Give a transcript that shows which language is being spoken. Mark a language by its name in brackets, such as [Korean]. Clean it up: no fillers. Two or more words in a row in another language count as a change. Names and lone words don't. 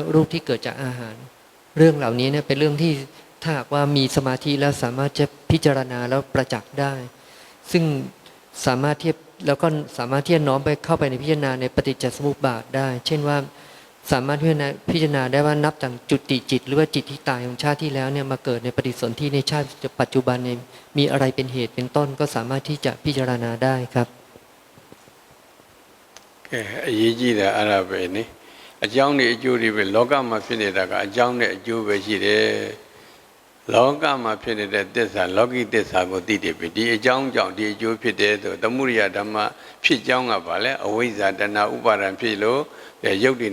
[Thai] รูปที่เกิดจากอาหารเรื่องเหล่านี้เนี่ยเป็นเรื่องที่ถ้าหากว่ามีสมาธิแล้วสามารถจะพิจารณาแล้วประจักษ์ได้ซึ่งสามารถที่แล้วก็สามารถที่จะน้อมไปเข้าไปในพิจารณาในปฏิจจสมุปบาทได้เช่นว่าสามารถพิจารณาได้ว่านับจากจุติจิตหรือว่าจิตที่ตายของชาติที่แล้วเนี่ยมาเกิดในปฏิสนธิในชาติปัจจุบันเนี่ยมีอะไรเป็นเหตุเป็นต้นก็สามารถที่จะพิจารณาได้ครับ [Burmese] အရေးကြီးတာအဲ့ဒါပဲနိအကြောင်းနဲ့အကျိုးတွေပဲလောကမှာဖြစ်နေတာကအကြောင်းနဲ့အကျိုးပဲရှိတယ်လောကမှာဖြစ်နေတဲ့သစ္စာလောကီသစ္စာကိုသိ တယ်ပြီဒီအကြောင်းကြောင့်ဒီအကျိုးဖြစ်တယ်ဆိုသမုဒိယဓမ္မဖြစ်ကြောင်းကဘာလဲအဝိဇ္ဇာတဏှာဥပါဒံဖြစ်လို့ရုပ်တည်